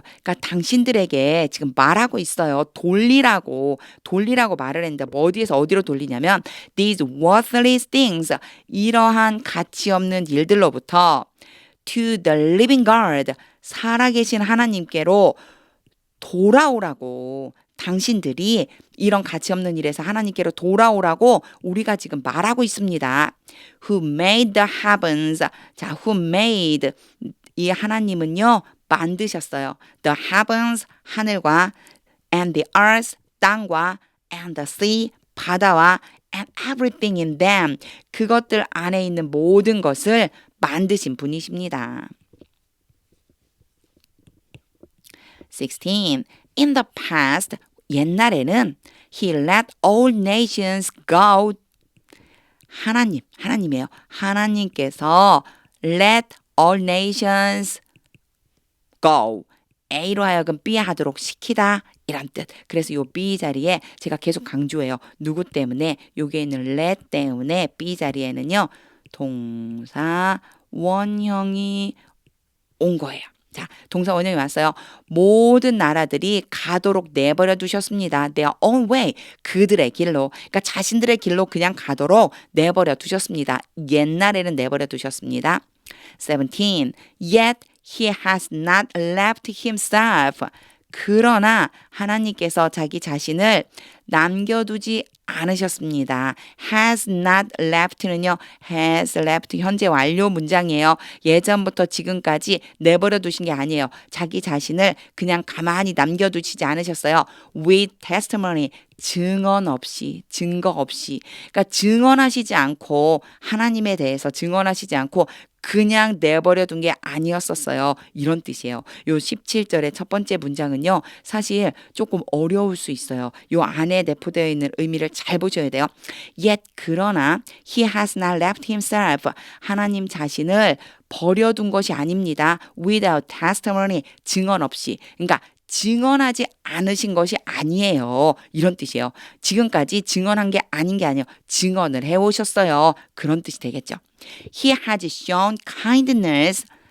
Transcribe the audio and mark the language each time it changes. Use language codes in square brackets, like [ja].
[ko] 그러니까 당신들에게 지금 말하고 있어요. 돌리라고 말을 했는데 뭐 어디에서 어디로 돌리냐면 [en] these worthless things [ko] 이러한 가치 없는 일들로부터 [en] to the living God [ko] 살아계신 하나님께로 돌아오라고 당신들이 이런 가치 없는 일에서 하나님께로 돌아오라고 우리가 지금 말하고 있습니다. [en] Who made the heavens. [ko] 자, who made 이 하나님은요 만드셨어요. [en] The heavens [ko] 하늘과 [en] and the earth [ko] 땅과 [en] and the sea [ko] 바다와 [en] and everything in them [ko] 그것들 안에 있는 모든 것을 만드신 분이십니다. [en] 16. In the past, [ko] 옛날에는 [en] He let all nations go. [ko] 하나님이에요. 하나님께서 [en] let all nations go. [ko] A로 하여금 B 하도록 시키다. 이란 뜻. 그래서 요 B 자리에 제가 계속 강조해요. 누구 때문에? 여기에 있는 let 때문에 B 자리에는요. 동사 원형이 온 거예요. 자, 동사 원형이 왔어요. 모든 나라들이 가도록 내버려 두셨습니다. [en] Their own way. [ko] 그들의 길로. 그러니까 자신들의 길로 그냥 가도록 내버려 두셨습니다. 옛날에는 내버려 두셨습니다. 17. [en] Yet he has not left himself. [ko] 그러나 하나님께서 자기 자신을 남겨두지 않으셨습니다. has not left는요. has left 현재 완료 문장이에요. 예전부터 지금까지 내버려 두신 게 아니에요. 자기 자신을 그냥 가만히 남겨두시지 않으셨어요. [en] with testimony [ko] 증언 없이 증거 없이 그러니까 증언하시지 않고 하나님에 대해서 증언하시지 않고 그냥 내버려 둔 게 아니었었어요. 이런 뜻이에요. 요 17절의 첫 번째 문장은요. 사실 조금 어려울 수 있어요. 요 안에 내포되어 있는 의미를 잘 보셔야 돼요. [en] Yet [ko] 그러나 [en] he has not left himself. [ko] 하나님 자신을 버려둔 것이 아닙니다. [en] Without testimony [ko] 증언 없이. 그러니까 증언하지 않으신 것이 아니에요. 이런 뜻이에요. 지금까지 증언한 게 아닌 게 아니에요. 증언을 해오셨어요. 그런 뜻이 되겠죠. [en] He has shown kindness.